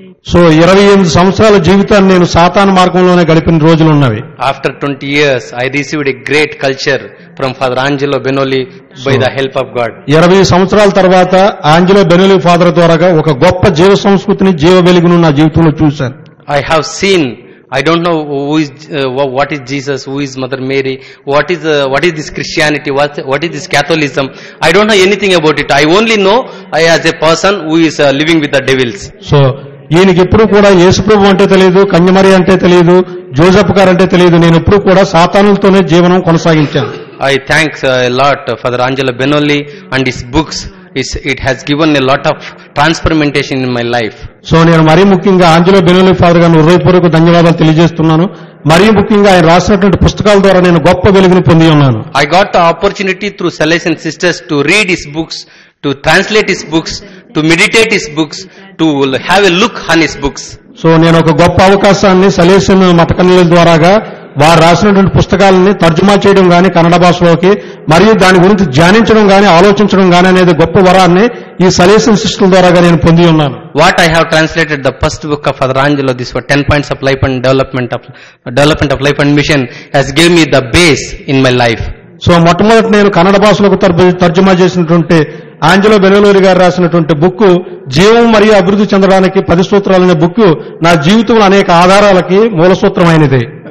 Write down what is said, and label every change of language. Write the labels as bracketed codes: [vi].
[te] So 28 సంవత్సరాల జీవితాన్ని నేను సాతాను మార్గంలోనే గడిపిన రోజులు ఉన్నవి. [en] After 20 years I received a great culture from Father Angelo Benoli by the help of God. [te] 20 సంవత్సరాల తర్వాత ఆంజెలో బెనోలి ఫాదర్ ద్వారా ఒక గొప్ప జీవ సంస్కృతిని జీవ వెలుగును నా జీవితంలో చూశాను. [en] I have seen, I don't know who is what is Jesus, who is Mother Mary, what is this Christianity, what is this Catholicism. I don't know anything about it. I only know I as a person who is living with the devils. [te] So ఈయనకి ఎప్పుడు కూడా యేసుప్రభు అంటే తెలియదు, కన్యమరి అంటే తెలియదు, Joseph గారు అంటే తెలియదు. నేను ఎప్పుడు కూడా సాతానులతోనే జీవనం కొనసాగించాను. [en] I thank a lot Father Angelo Benoli and his books. It has given a lot of transformation in my life. [te] So నేను మరీ ముఖ్యంగా ఆంజెలో బెనోలి ఫాదర్ గారిని హృదయపూర్వక ధన్యవాదాలు తెలియజేస్తున్నాను. మరీ ముఖ్యంగా ఆయన రాసినటువంటి పుస్తకాల ద్వారా నేను గొప్ప వెలుగును పొంది ఉన్నాను. [en] I got the opportunity through Salesian sisters to read his books, to translate his books, to meditate his books, to have a look on his books. [te] So నేను ఒక గొప్ప అవకాశాన్ని సలేసియన్ మతకన్యల ద్వారాగా వారు రాసినటువంటి పుస్తకాలని తర్జుమా చేయడం గాని కన్నడ భాషలోకి, మరియు దాని గురించి ధ్యానించడం గాని ఆలోచించడం గాని అనేది గొప్ప వరాన్ని ఈ సలేసియన్ సిస్టర్ల ద్వారాగా నేను పొంది ఉన్నాను. [en] What I have translated the first book of Father Angelo, this was 10 points of life and development of life and mission, has given me the base in my life. [te] So మొట్టమొదటి నేను కన్నడ భాషలోకి తర్జుమా చేసినటువంటి ఆంజెలో బెనోలి గారు రాసినటువంటి book జీవం మరియు అభివృద్ధి చెందడానికి 10 సూత్రాలనే బుక్ నా జీవితంలో అనేక ఆధారాలకి మూల సూత్రమైనది.